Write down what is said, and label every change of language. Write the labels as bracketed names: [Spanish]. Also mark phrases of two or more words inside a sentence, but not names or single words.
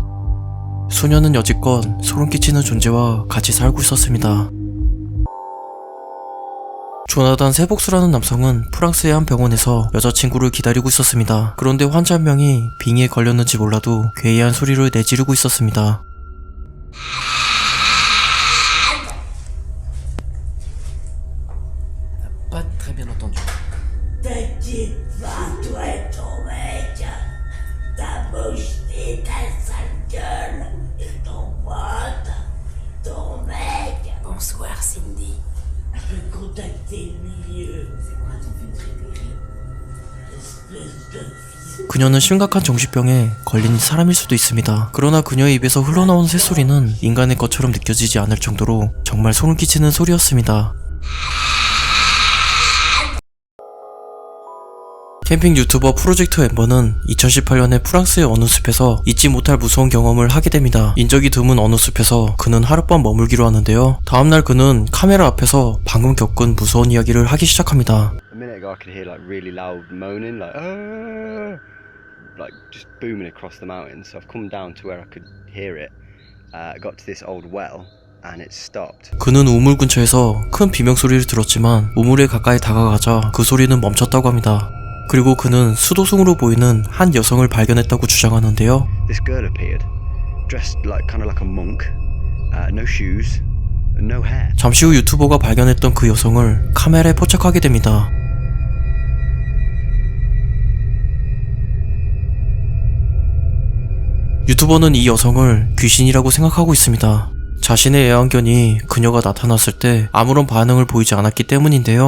[Korean] 소녀는 여지껏 소름 끼치는 존재와 같이 살고 있었습니다. 조나단 세복수라는 남성은 프랑스의 한 병원에서 여자친구를 기다리고 있었습니다. 그런데 환자 한 명이 빙의에 걸렸는지 몰라도 괴이한 소리를 내지르고 있었습니다. [French] Pas très bien entendu. T'inquiète pas, toi et ton mec. Ta mocheté, ta sale gueule, et ton pote, ton mec. Bonsoir, Cindy. Je vais contacter le milieu. C'est quoi ton film préféré? Espèce de fils. [Korean] 그녀는 심각한 정신병에 걸린 사람일 수도 있습니다. 그러나 그녀의 입에서 흘러나온 새소리는 인간의 것처럼 느껴지지 않을 정도로 정말 소름 끼치는 소리였습니다. 캠핑 유튜버 프로젝트 엠버는 2018년에 프랑스의 어느 숲에서 잊지 못할 무서운 경험을 하게 됩니다. 인적이 드문 어느 숲에서 그는 하룻밤 머물기로 하는데요. 다음날 그는 카메라 앞에서 방금 겪은 무서운 이야기를 하기 시작합니다. [English] A minute ago I could hear like really loud moaning, like just booming across the mountains. So I've come down to where I could hear it. I got to this old well and it stopped. [Korean] 그는 우물 근처에서 큰 비명소리를 들었지만 우물에 가까이 다가가자 그 소리는 멈췄다고 합니다. 그리고 그는 수도승으로 보이는 한 여성을 발견했다고 주장하는데요. [English] This girl appeared, dressed kind of like a monk, no shoes, no hair. [Korean] 잠시 후 유튜버가 발견했던 그 여성을 카메라에 포착하게 됩니다. 유튜버는 이 여성을 귀신이라고 생각하고 있습니다. 자신의 애완견이 그녀가 나타났을 때 아무런 반응을 보이지 않았기 때문인데요.